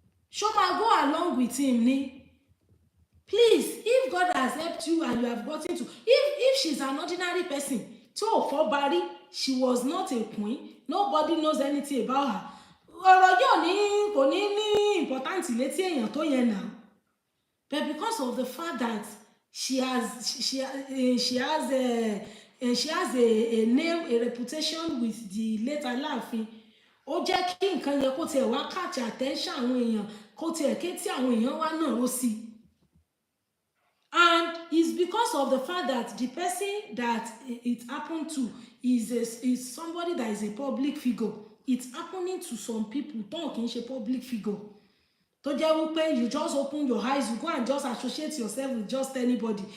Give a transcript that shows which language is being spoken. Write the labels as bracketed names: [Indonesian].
[Yoruba] Ṣó máa [English] go along with him [Yoruba] ni? [English] Please, if God has helped you and you have gotten to, if she's an ordinary person, [Yoruba] tí ò fọ́ barí, [English] she was not a queen, nobody knows anything about her. [Yoruba] Ọ̀rọ̀ yóò kò ní important létí èèyàn tó yẹn náà. [English] But because of the fact that she has a name, a reputation with the late Aláàfin, [Yoruba] ó jẹ́ kí nǹkan yẹn kó tiẹ̀ wá [English] catch attention [Yoruba] àwọn èèyàn, kó tiẹ̀ ké tí àwọn èèyàn wá náà ó sí. [English] And it's because of the fact that the person that it happened to is somebody that is a public figure. It's happening to some people [Yoruba] tó kì í ṣe [English] public figure. [Yoruba] Tó jẹ́ wípé [English] you just open your eyes, you go and just associate yourself with just anybody.